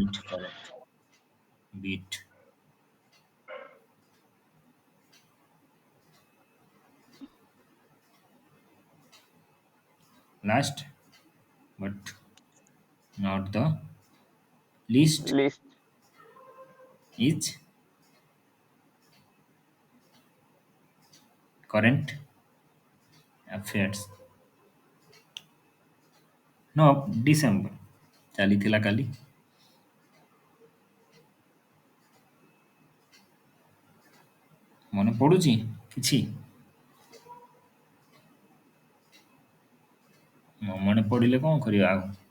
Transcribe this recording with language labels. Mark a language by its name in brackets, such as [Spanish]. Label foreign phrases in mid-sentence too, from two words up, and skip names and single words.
[English] Bit, correct. Bit. Last, but not the least, ଲିଷ୍ଟ is current affairs. No, December. [Odia] ଚାଲିଥିଲା କାଲି ମନେ ପଡୁଛି କିଛି ନ ମନେ ପଡ଼ିଲେ କ'ଣ କରିବା ଆଉ